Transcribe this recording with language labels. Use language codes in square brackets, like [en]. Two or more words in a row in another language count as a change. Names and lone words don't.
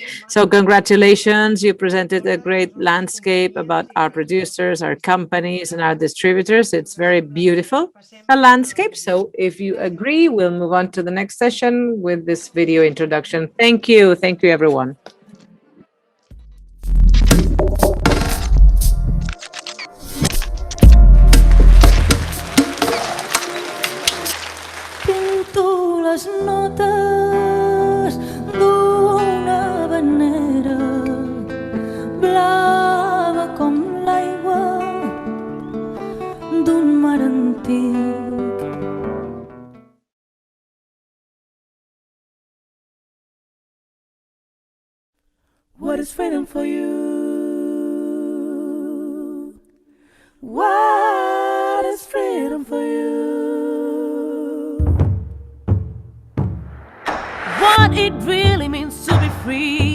[en] So congratulations, you presented a great landscape about our producers, our companies, and our distributors. It's very beautiful, a landscape. So if you agree, we'll move on to the next session with this video introduction. Thank you. Thank you, everyone. [ca] Pinto les notes d'una venera blava com l'aigua d'un mar antic. [en] What is freedom for you? What is freedom for you? What it really means to be free.